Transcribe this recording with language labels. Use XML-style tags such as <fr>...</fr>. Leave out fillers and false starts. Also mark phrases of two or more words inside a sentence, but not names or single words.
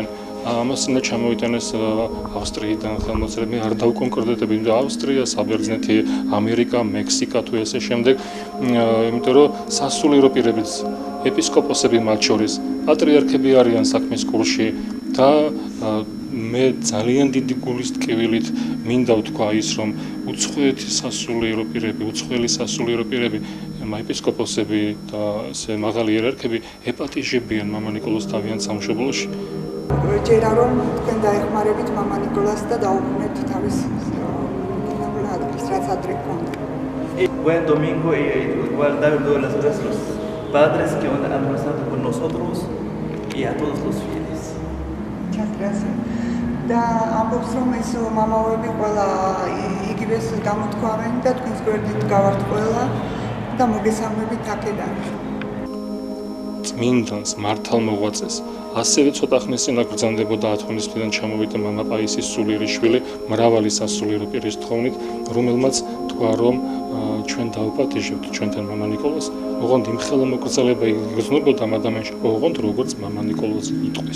<ka>ამას უნდა ჩამოიტანეს ავსტრიიდან ხელმოწერები, არ დავკონკრეტები, ავსტრია, საბერძნეთი, ამერიკა, მექსიკა თუ ესე შემდეგ, იმიტომ რომ სასულიერო პირებიც, ეპისკოპოსები მათ შორის, პატრიარქები არიან საქმის კურსში და მე ძალიან დიდი გულის ტკივილით მინდა ვთქვა ის, რომ უცხოეთი სასულიერო პირები, უცხოელი სასულიერო პირები, ეპისკოპოსები და ესე მაღალი იერარქები ეპატიჟებიან მამა ნიკოლოზს თავიანთ სამშობლოში. ჯერა რომ თქვენ დაეხმარებით მამა ნიკოლას და დაუბრუნეთ თავის ადგილს, რაც ადრე ჰქონდა.</ka> <es>Buen domingo y igual dar todas las gracias a los padres que han almorzado con nosotros y a todos los fieles. Muchas gracias.</es> <ka>და ამბობს რომ ეს მამაოები ყველა იგივეს გამოთქვამენ და თქვენს გვერდით გავართ ყველა და მოგესალმებით აქედან. წმინდანს მართალმოღვაწეს ასევე ცოტა ხნის წინ აგრძანდებოდა ათონის მხრიდან ჩამოვიდა მამა პაისის სულიერი შვილი მრავალი სასულიერო პირის თხოვნით, რომელმაც თქვა რომ ჩვენ დავპატიჟებთ ჩვენთან მამა ნიკოლოზს, ოღონდ იმ ხელმოგრძალება იგრძნობოდა ადამიანში, ოღონდ როგორც მამა ნიკოლოზი იტყვის.</ka>